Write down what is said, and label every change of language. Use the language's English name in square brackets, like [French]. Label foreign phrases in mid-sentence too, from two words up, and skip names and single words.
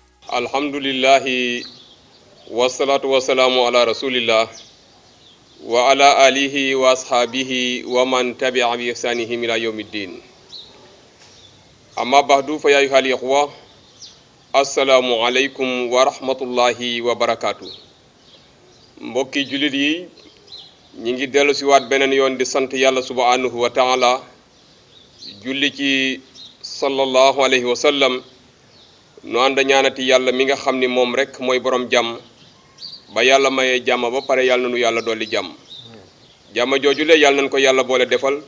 [Arabic] الحمد لله والصلاة والسلام على رسول الله وعلى آله وأصحابه ومن تبع بإحسانهم إلى يوم الدين. أما بعد فيا أيها الإخوة السلام عليكم ورحمة الله وبركاته. [Wolof] Mbokki julit yi ñi ngi dellu ci waat beneen yoon di sant yàlla [Arabic] سبحانه وتعالى, [Wolof] julli ci [Arabic] صلى الله عليه وسلم, [Wolof] nu ànd ñaanati yàlla mi nga xam ni moom rek mooy borom jàmm ba yàlla mayee jàmm ba pare yàlla nanu yàlla dolli jàmm joojule yàlla nañ ko yàlla boole defal.